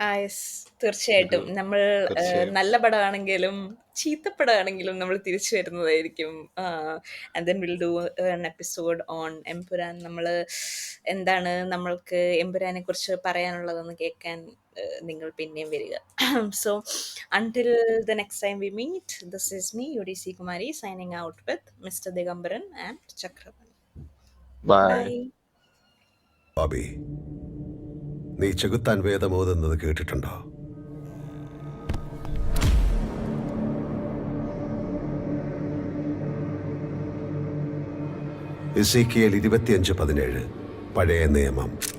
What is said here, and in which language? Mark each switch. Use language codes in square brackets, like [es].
[ml] Yes, തീർച്ചയായിട്ടും. നമ്മൾ തീർച്ചയായും. നല്ല പടമാണെങ്കിലും ചീത്തപ്പടമാണെങ്കിലും നമ്മൾ തിരിച്ചു വരുന്നതായിരിക്കും. [en] And then will do an episode on Empuraan. [ml] നമ്മൾ എന്താണ് നമ്മൾക്ക് എമ്പുരാനെ കുറിച്ച് പറയാനുള്ളതെന്ന് കേൾക്കാൻ നിങ്ങൾ പിന്നെയും വരിക. [en] So until the next time we meet, this is me, UDC Kumari, signing out with Mr. Digambaran and Chakravan. Bye. Bye. [ml] Bobby, നീ ചെകുത്താൻ വേദമോതുന്നത് കേട്ടിട്ടുണ്ടോ? എസേക്കിയേൽ 25:17 പഴയ നിയമം.